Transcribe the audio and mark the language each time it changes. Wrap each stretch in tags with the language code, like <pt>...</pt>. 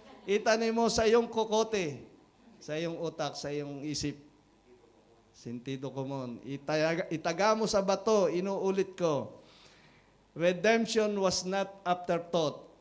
<tl>Itanim mo sa iyong kokote, sa iyong utak, sa iyong isip.</tl> <es>Sentido común.</es> <tl>Itaga mo sa bato, inuulit ko.</tl> <en>Redemption was not afterthought.</en>